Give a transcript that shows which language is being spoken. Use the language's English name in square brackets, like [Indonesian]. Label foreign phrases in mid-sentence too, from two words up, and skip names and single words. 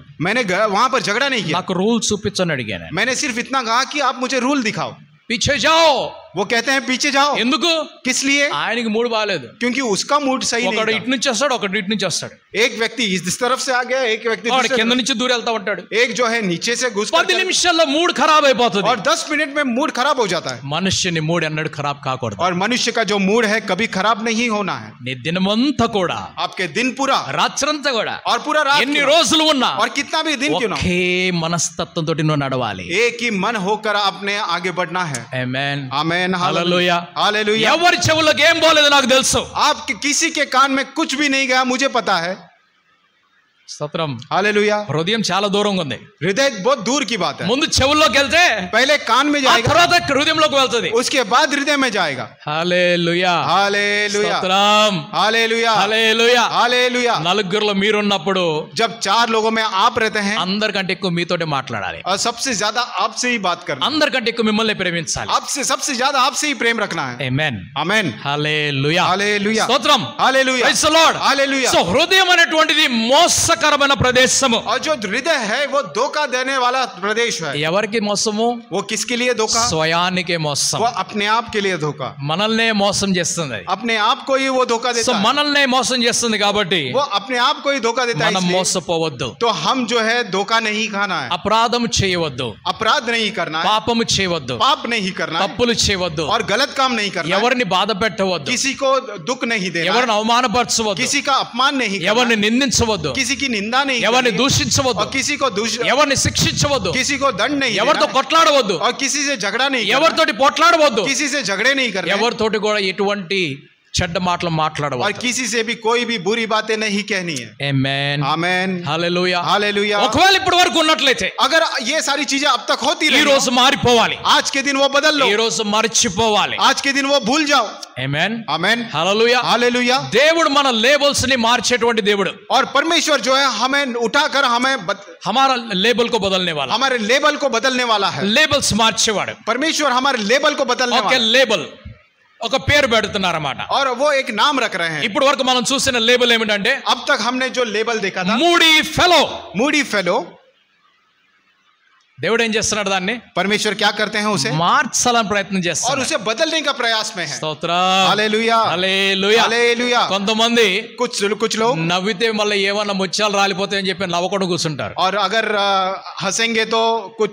[Hindi] मैंने वहां पर झगड़ा नहीं किया. [Telugu] నాకు రూల్ చూపించని అడిగాను. [Hindi] मैंने सिर्फ इतना कहा कि आप मुझे रूल दिखाओ. पीछे जाओ. वो कहते हैं पीछे जाओ. [Telugu] ఎందుకు. [Hindi] किस लिए. [Telugu] ఆయనకి మూడు బాలేదు. [Hindi] क्योंकि उसका मूड सही नहीं [Telugu] ఒకడు [Hindi] था. [Telugu] ఇటు నుంచి వస్తాడు, ఒకడు ఇటు నుంచి వస్తాడు. [Hindi] एक व्यक्ति इस तरफ से आ गया, एक व्यक्ति [Telugu] వాడు కింద నుంచి దూరం వెళ్తా ఉంటాడు. [Hindi] एक जो है नीचे से घुस [Telugu] 10 నిమిషాల్లో మూడ్ ఖరాబ్ అయిపోతుంది. [Hindi] और 10 मिनट में मूड खराब हो जाता है. [Telugu] మనుష్యుని మూడ్ ఎన్నడూ ఖరాబ్ కాకూడదు. [Hindi] और मनुष्य का जो मूड है कभी खराब नहीं होना है. [Telugu] నీ దినమంతా కూడా, [Hindi] आपके दिन पूरा, [Telugu] రాత్రంతా కూడా, [Hindi] और पूरा रात [Telugu] ఎన్ని [Hindi] क्यों ना, [Telugu] రోజులు ఉన్నా, [Hindi] और कितना भी दिन क्यों ना, [Telugu] ఒకే మనస్తత్వంతో నువ్వు నడవాలి. [Hindi] एक ही मन होकर अपने आगे बढ़ना है. [Telugu] ఆమేన్. [Hindi] आमेन. [Telugu] హల్లెలూయా. [Hindi] हालेलुया. [Telugu] ఎవరి చెవులకు ఏం పోలేదు నాకు తెలుసు. [Hindi] आपके किसी के कान में कुछ भी नहीं गया मुझे पता है. [Telugu] స్తోత్రం. [Hindi] हालेलुया. [Telugu] హృదయం చాలా దూరంగా ఉంది. [Hindi] हृदय बहुत दूर की बात है. [Telugu] ముందు చెవుల్లోకి వెళ్తే [Hindi] पहले कान में [Telugu] ఆ [Hindi] जाएगा, [Telugu] తర్వాత హృదయంలోకి వెళ్తది. [Hindi] उसके बाद हृदय में जाएगा. [Telugu] హల్లెలూయా. [Hindi] हालेलुया. [Telugu] స్తోత్రం. [Hindi] हालेलुया. [Telugu] హల్లెలూయా. [Hindi] हालेलुया. [Telugu] నలుగురిలో మీరున్నప్పుడు [Hindi] जब 4 लोगों में आप रहते हैं, [Telugu] అందరికంటే ఎక్కువ మీతోటే మాట్లాడాలి. [Hindi] और सबसे ज्यादा आपसे ही बात करना, [Telugu] అందరికంటే ఎక్కువ మిమ్మల్ని ప్రేమించాలి. [Hindi] आपसे सबसे ज्यादा आपसे ही प्रेम रखना है. [Telugu] ఆమేన్. [Hindi] आमेन. [Telugu] హల్లెలూయా. [Hindi] हालेलुया. [Telugu] స్తోత్రం. [Hindi] हालेलुया. [English] Praise the Lord. [Hindi] हालेलुया. [Telugu] సో హృదయం అనేటువంటిది మోసకరమైన ప్రదేశము. [Hindi] और जो हृदय है वो धोखा देने वाला प्रदेश है. [Telugu] ఎవరికి మోసము. [Hindi] वो किसके लिए धोखा. [Telugu] స్వయానికే మోసం. [Hindi] वो अपने आप के लिए धोखा. [Telugu] మనల్నే మోసం చేస్తుంది. [Hindi] अपने आप को ही वो धोखा [Telugu] సో [Hindi] देता है. [Telugu] మనల్నే మోసం చేస్తుంది కాబట్టి [Hindi] वो अपने आप को ही धोखा देता है. [Telugu] మనం [Hindi] इसलिए [Telugu] మోసపోవద్దు. [Hindi] तो हम जो है धोखा नहीं खाना है. [Telugu] అపరాధం చేయవద్దు. [Hindi] अपराध नहीं करना है. [Telugu] పాపము చేయవద్దు. [Hindi] पाप नहीं करना है. [Telugu] తప్పులు చేయవద్దు. [Hindi] और गलत काम नहीं करना है. [Telugu] ఎవరిని బాధ పెట్టవద్దు. [Hindi] किसी को दुख नहीं देना [Telugu] ఎవరిని [Hindi] है. [Telugu] అవమానపరచవద్దు. [Hindi] किसी का अपमान नहीं करना [Telugu] ఎవరిని [Hindi] है. [Telugu] నిందించవద్దు. [Hindi] किसी की निंदा नहीं [Telugu] ఎవరిని [Hindi] करनी है. [Telugu] దూషించవద్దు. [Hindi] और किसी को [Telugu] ఎవరిని శిక్షించవద్దు. [Hindi] किसी को दंड नहीं देना [Telugu] ఎవరితో [Hindi] है. [Telugu] కొట్లాడవద్దు. [Hindi] और किसी से झगड़ा नहीं करना [Telugu] ఎవరితోటి పోట్లాడవద్దు. [Hindi] है. किसी से झगड़े नहीं करना है. [Telugu] ఎవరితోటి కూడా ఎటువంటి చెడ్డ మాటలు [Hindi] और [Telugu] మాట్లాడవద్దు. [Hindi] किसी से भी कोई भी बुरी बातें नहीं कहनी है. [Telugu] ఆమేన్. [Hindi] आमेन. [Telugu] హల్లెలూయా. [Hindi] हालेलुया. [Telugu] ఒకవేళ ఇప్పటి వరకు ఉన్నట్లయితే [Hindi] अगर ये सारी चीजें अब तक होती [Telugu] ఈ [Hindi] रही, [Telugu] రోజు మారిపోవాలి. [Hindi] आज के दिन वो बदल लो. [Telugu] ఈ రోజు మర్చిపోవాలి. [Hindi] आज के दिन वो भूल जाओ. [Telugu] ఆమేన్. [Hindi] आमेन. [Telugu] హల్లెలూయా. [Hindi] हालेलुया. [Telugu] దేవుడు మన లేబుల్స్ ని మార్చేటువంటి దేవుడు. [Hindi] और परमेश्वर जो है हमें उठाकर हमें हमारा लेबल को बदलने वाला. हमारे लेबल को बदलने वाला है. [Telugu] లేబుల్స్ మార్చేవాడు. [Hindi] परमेश्वर हमारे लेबल को बदलने [Telugu] ఒక [Hindi] वाला है. [Telugu] లేబుల్, ఒక పేరు పెడుతున్నారన్నమాట. [Hindi] और वो एक नाम रख रहे हैं. [Telugu] ఇప్పటి వరకు మనం చూసిన లేబుల్ ఏమిటంటే [Hindi] अब तक हमने जो लेबल देखा था, [English] moody fellow. moody fellow. [Telugu] దేవుడు ఏం చేస్తున్నాడు దాన్ని [Hindi] परमेश्वर क्या करते हैं उसे, [Telugu] మార్చాలని ప్రయత్నం [Hindi] और [Telugu] చేస్తున్నాడు. [Hindi] उसे बदलने का प्रयास में है. [Telugu] స్తోత్రం. [Hindi] हालेलुया. [Telugu] హల్లెలూయా. [Hindi] हालेलुया. [Telugu] కొంతమంది [Hindi] कुछ लोग [Telugu] నవ్వితే మళ్ళీ ఏమన్నా ముత్యాలు రాలిపోతాయని చెప్పి నవ్వకుండా కూర్చుంటారు. [Hindi] और अगर हंसेंगे तो कुछ